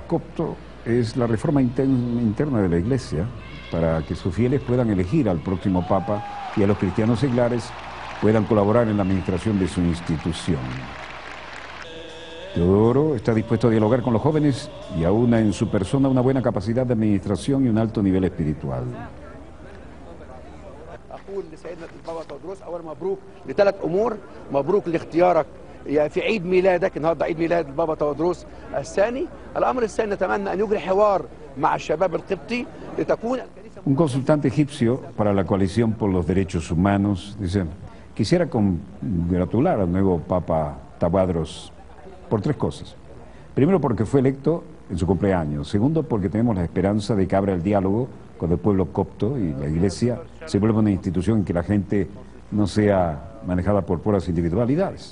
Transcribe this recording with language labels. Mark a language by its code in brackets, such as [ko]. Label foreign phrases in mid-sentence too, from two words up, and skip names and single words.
[es] copto es la reforma interna de la Iglesia, para que sus fieles puedan elegir al próximo Papa y a los cristianos seglares puedan colaborar en la administración de su institución. Teodoro está dispuesto a dialogar con los jóvenes y aúna en su persona una buena capacidad de administración y un alto nivel espiritual. [ar] في عيد ميلادك النهارده عيد ميلاد البابا تودروس الثاني. الامر الثاني نتمنى ان يجري حوار مع الشباب القبطي لتكون [es] Un consultante egipcio para la Coalición por los Derechos Humanos dice: quisiera congratular al nuevo Papa Tawadros por 3 cosas. Primero, porque fue electo en su cumpleaños. Segundo, porque tenemos la esperanza de que abra el diálogo con el pueblo copto y la Iglesia se vuelva una institución en que la gente no sea manejada por puras individualidades.